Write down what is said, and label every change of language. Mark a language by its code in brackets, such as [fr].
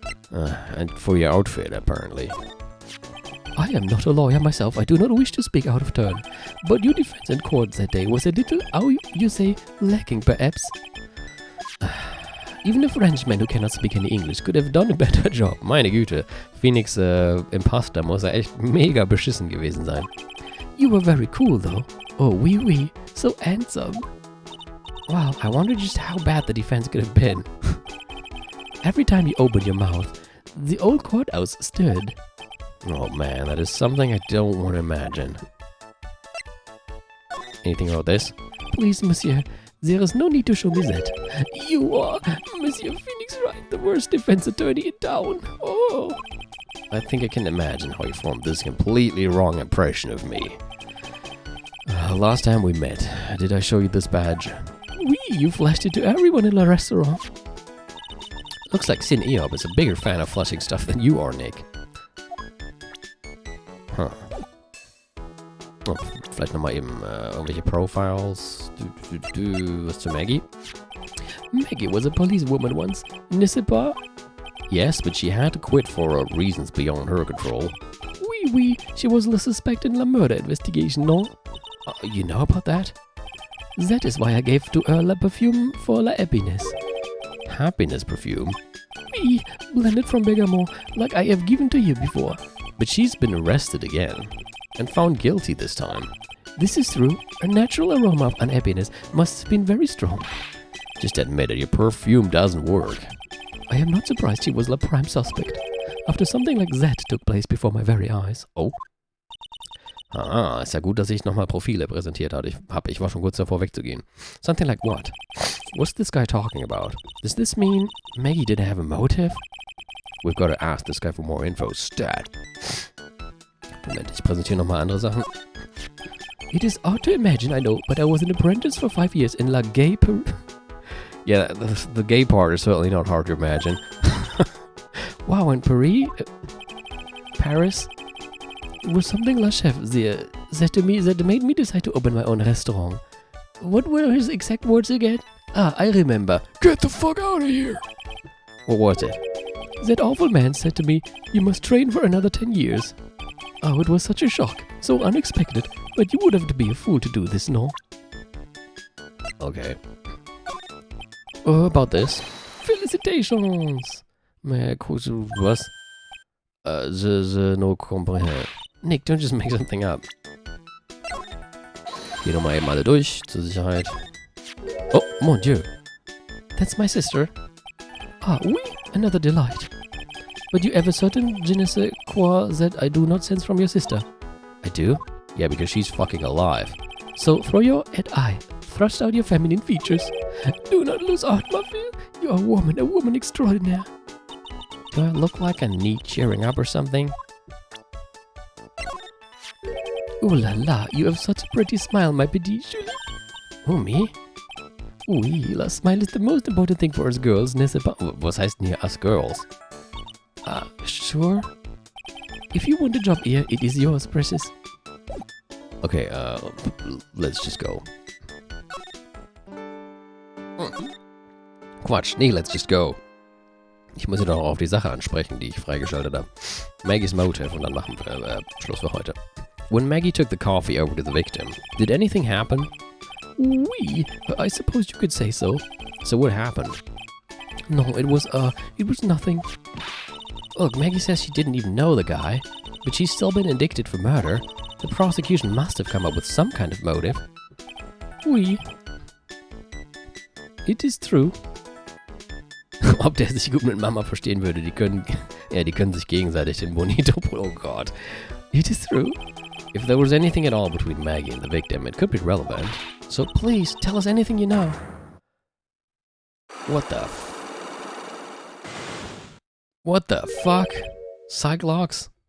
[en] And for your outfit, apparently. I am not a lawyer myself. I do not wish to speak out of turn. But your defense in court that day was a little, how you say, lacking perhaps. Even a Frenchman who cannot speak any English could have done a better job. [de] Meine Güte, Phoenix Imposter muss ja echt mega beschissen gewesen sein. [en] You were very cool though. [fr] Oh, oui, [en] so handsome. Wow, I wonder just how bad the defense could have been. Every time you opened your mouth, the old courthouse stirred. Oh man, that is something I don't want to imagine. Anything about this? Please, monsieur, there is no need to show me that. You are, Monsieur Phoenix Wright, the worst defense attorney in town. Oh. I think I can imagine how you formed this completely wrong impression of me. Last time we met, did I show you this badge? [fr] Oui, [en] you flashed it to everyone in the restaurant. Looks like Xin Eohp is a bigger fan of flashing stuff than you are, Nick. Huh. [de] Oh, vielleicht nochmal eben irgendwelche Profiles. Was zu Maggie? [en] Maggie was a policewoman once, [fr] n'est-ce pas? [en] Yes, but she had to quit for reasons beyond her control. [fr] Oui, [en] she was the suspect in the murder investigation, no? You know about that? That is why I gave to her la perfume for la happiness. Happiness perfume? [fr] Oui, [en] blended from bergamot, like I have given to you before. But she's been arrested again, and found guilty this time. This is true. Her natural aroma of unhappiness must have been very strong. Just admit it, your perfume doesn't work. I am not surprised she was the prime suspect, after something like that took place before my very eyes. Oh. [de] Ah, ist ja gut, dass ich nochmal Profile präsentiert habe. Ich war schon kurz davor wegzugehen. [en] Something like what? What's this guy talking about? Does this mean Maggie didn't have a motive? We've got to ask this guy for more info. Stat. [de] Moment, ich präsentiere nochmal andere Sachen. [en] It is hard to imagine, I know, but I was an apprentice for 5 years in La Gay Yeah, the gay part is certainly not hard to imagine. Wow, in Paris, it was something La Chef there said to me that made me decide to open my own restaurant. What were his exact words again? Ah, I remember. Get the fuck out of here! What was it? That awful man said to me, you must train for another 10 years. Oh, it was such a shock, so unexpected, but you would have to be a fool to do this, no? Okay. About this. Felicitations! [de] Was? [en] No comprehend. Nick, don't just make something up. [de] Geh nochmal eben alle durch, zur Sicherheit. [fr] Oh, mon Dieu. [en] That's my sister. [fr] Ah, oui, [en] another delight. But you have a certain je ne sais quoi that I do not sense from your sister. I do? Yeah, because she's fucking alive. So throw your head eye, thrust out your feminine features. Do not lose heart, [fr] ma fille. [en] You are a woman extraordinaire. Do I look like I need cheering up or something? [fr] Oh la la, [en] you have such a pretty smile, my petite Julie. Oh, me? [fr] Oui, [en] la smile is the most important thing for us girls, [fr] n'est-ce pas? [de] Was heißt denn hier us girls? [en] Sure. If you want a job here, it is yours, precious. Okay, let's just go. [de] Quatsch, nee, [en] let's just go. [de] Ich muss ja doch auf die Sache ansprechen, die ich freigeschaltet habe. [en] Maggie's motive [de] und dann machen wir Schluss für heute. [en] When Maggie took the coffee over to the victim, did anything happen? [fr] Oui, [en] I suppose you could say so. So what happened? No, it was nothing. Look, Maggie says she didn't even know the guy, but she's still been indicted for murder. The prosecution must have come up with some kind of motive. [fr] Oui. [en] It is true. [de] Ob der sich gut mit Mama verstehen würde, die können sich gegenseitig den Bonito. Oh Gott. [en] It is true. If there was anything at all between Maggie and the victim, it could be relevant. So please, tell us anything you know. What the fuck? Cyclops?